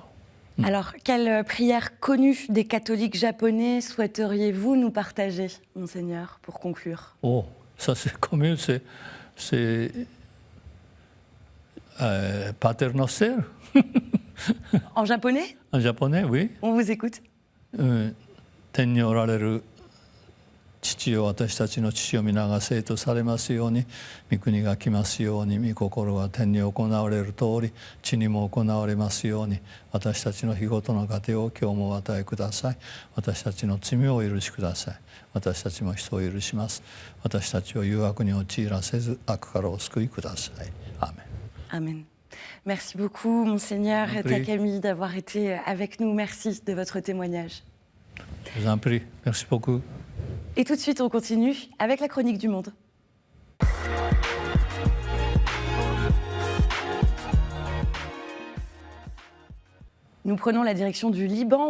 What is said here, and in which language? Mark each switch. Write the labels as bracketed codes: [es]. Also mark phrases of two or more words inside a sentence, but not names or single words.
[fr] Alors, quelle prière connue des catholiques japonais souhaiteriez-vous nous partager, Monseigneur, pour conclure? Oh, ça c'est connu, c'est Pater Noster. En japonais? En japonais, oui. On vous écoute. [ja] 天におられる父よ、私たちの父を皆が聖とされますように、御国が来ますように、御心は天に行われる通り、地にも行われますように、私たちの日ごとの糧を今日もお与えください。私たちの罪をお許しください。私たちも人を許します。私たちを誘惑に陥らせず、悪からお救いください。アーメン。 [fr] アーメン。Merci beaucoup, Monseigneur Takami, d'avoir été avec nous. Merci de votre témoignage. Je vous en prie. Merci beaucoup. Et tout de suite, on continue avec la chronique du monde. Nous prenons la direction du Liban.